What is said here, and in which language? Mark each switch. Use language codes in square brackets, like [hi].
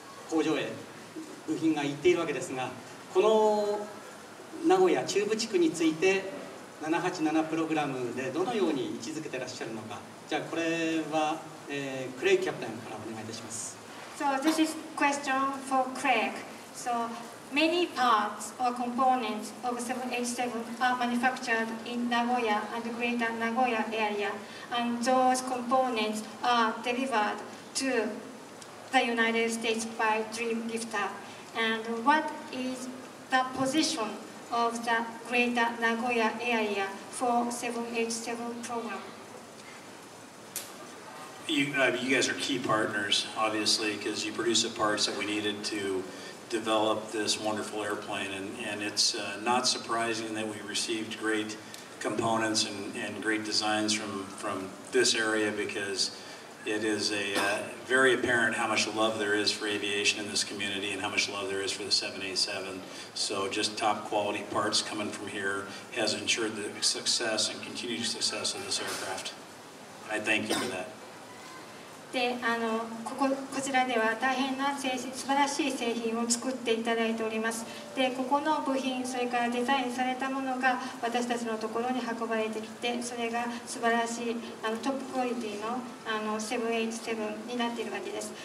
[ja] 工場へ部品が行っているわけですが、この名古屋中部地区について787プログラムでどのように位置づけてらっしゃるのか、じゃあこれは、クレイキャプテンからお願いいたします。 [en] So this is question for Craig. So many parts or components of 787 are manufactured in Nagoya and the greater Nagoya area, and those components are delivered to the United States by Dreamlifter. And what is the position of the greater Nagoya area for 787 program? You guys are key partners, obviously, because you produce the parts that we needed to develop this wonderful airplane, and it's not surprising that we received great components and great designs from this area, because it is very apparent how much love there is for aviation in this community and how much love there is for the 787. So just top quality parts coming from here has ensured the success and continued success of this aircraft. I thank you for that. [ja] でこちらでは大変な素晴らしい製品を作っていただいております。でここの部品、それからデザインされたものが私たちのところに運ばれてきて、それが素晴らしいトップクオリティの787になっているわけです。